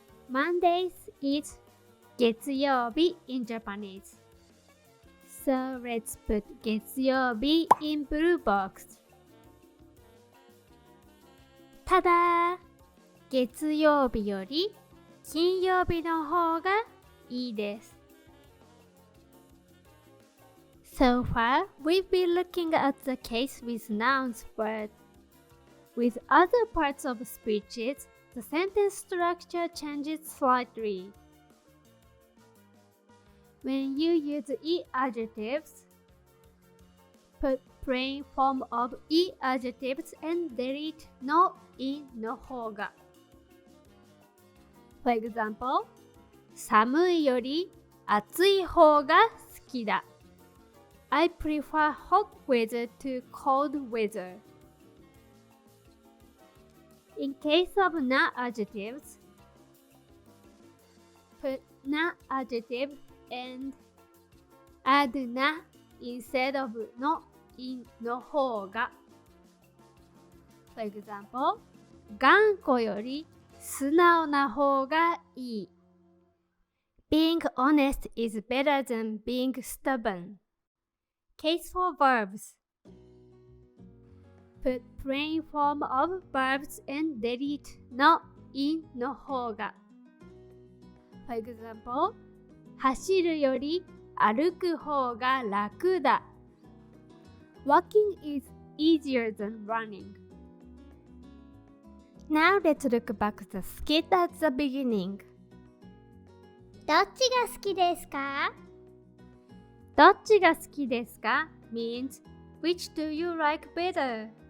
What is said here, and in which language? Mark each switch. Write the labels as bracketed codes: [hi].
[en] Mondays is 月曜日 in Japanese. So let's put 月曜日 in blue box. [ja] ただ、月曜日より金曜日の方がいいです。 [en] So far, we've been looking at the case with nouns, but with other parts of speeches, the sentence structure changes slightly. When you use adjectives, put plain form of adjectives and delete no in nohouga. For example, [ja] 寒いより暑い方が好きだ。 [en] I prefer hot weather to cold weather. In case of non-adjectives, na adjective and add na instead of no in nohouga. For example, [ja] 頑固より素直な方がいい。 [en] Being honest is better than being stubborn. Case for verbs. Put plain form of verbs and delete no in nohouga. For example, [ja] 走るより歩く方が楽だ。 [en] Walking is easier than running. Now let's look back at the skit at the beginning. [ja] どっちが好きですか？どっちが好きですか [en] means which do you like better?